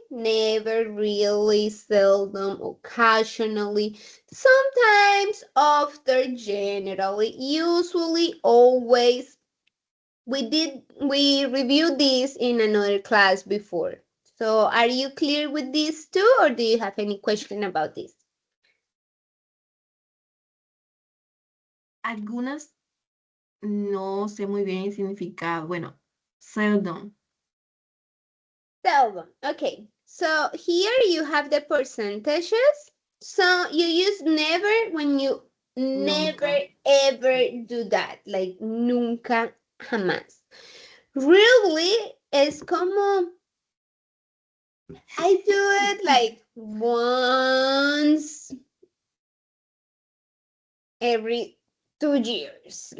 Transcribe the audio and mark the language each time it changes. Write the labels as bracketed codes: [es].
[en] Never, really, seldom, occasionally, sometimes, often, generally, usually, always. We reviewed this in another class before. So are you clear with this too, or do you have any question about this? [es] Algunas no sé muy bien el significado. Bueno, seldom. [en] Seldom. Okay. So here you have the percentages. So you use never when you never [es] Nunca. [en] ever do that. Like [es] nunca, jamás. [en] Really [es] es como [en] I do it like once every 2 years.